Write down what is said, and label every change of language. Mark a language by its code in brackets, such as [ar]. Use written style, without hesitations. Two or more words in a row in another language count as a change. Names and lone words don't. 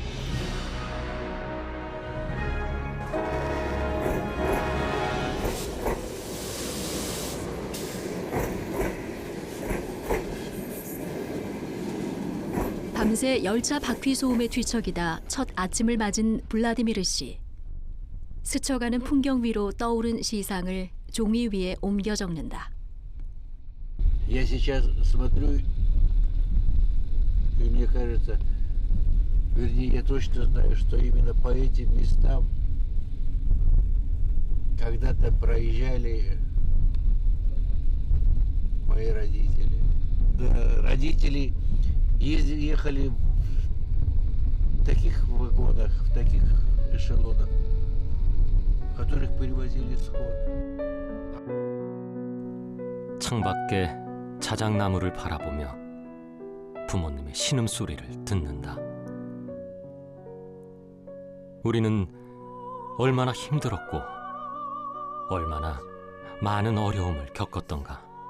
[ko] 밤새 열차 바퀴 소음에 뒤척이다 첫 아침을 맞은 블라디미르 씨. 스쳐가는 풍경 위로 떠오른 시상을 종이 위에 옮겨 적는다. [ru] Я сейчас смотрю, и мне кажется, вернее, я точно знаю, что именно по этим местам когда-то проезжали мои родители. Да, родители ехали в таких вагонах, в таких эшелонах, в которых перевозили сход. [ko] 창밖에 자작나무를 바라보며 부모님의 신음소리를 듣는다. 우리는 얼마나 힘들었고 얼마나 많은 어려움을 겪었던가.